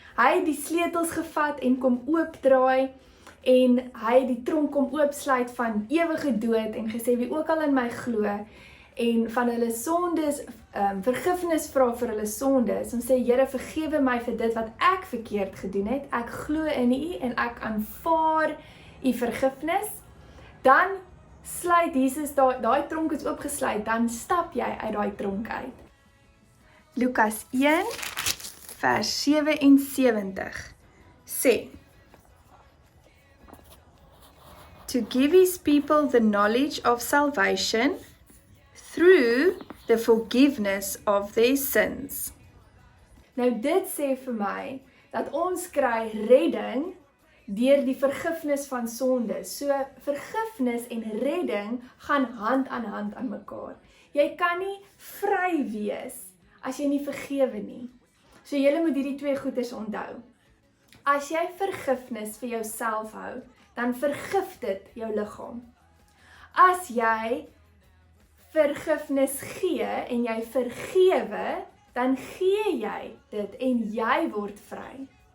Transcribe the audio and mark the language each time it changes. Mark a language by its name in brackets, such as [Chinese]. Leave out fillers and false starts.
[Afrikaans] Hy het die sleutels gevat en kom oopdraai en hy het die tronk kom oopsluit van ewige dood en gesê wie ook al in my glo en van hulle sondes vergifnis vra vir hulle sondes en sê Here vergewe my vir dit wat ek verkeerd gedoen het. Ek glo in U en ek aanvaar U vergifnis. Dan sluit Jesus daai tronk is oopgesluit, dan stap jy uit daai tronk uit. Lukas 1 vers 77 sê: [English] to give his people the knowledge of salvation through the forgiveness of their sins. [Afrikaans] Nou dit sê vir my dat ons kry redding deur die vergifnis van sonde. So vergifnis en redding gaan hand aan mekaar. Jy kan nie vry wees as jy nie vergewe nie. So jy moet hierdie twee goeders onthou. As jy vergifnis vir jouself hou, dan vergif dit jou liggaam. As jy vergifnis gee en jy vergewe, dan gee jy dit en jy word vry.